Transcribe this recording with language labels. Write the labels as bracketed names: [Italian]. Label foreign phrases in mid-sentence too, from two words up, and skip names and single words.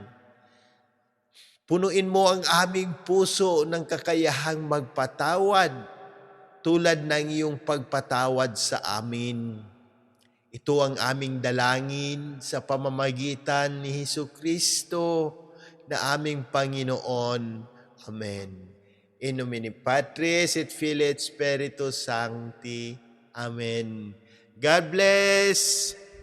[Filipino] Punuin mo ang aming puso ng kakayahang magpatawad tulad ng iyong pagpatawad sa amin. Ito ang aming dalangin sa pamamagitan ni Hesukristo na aming Panginoon. Amen. [Latin] In nomine Patris et Filii et Spiritus Sancti. [English] Amen. God bless!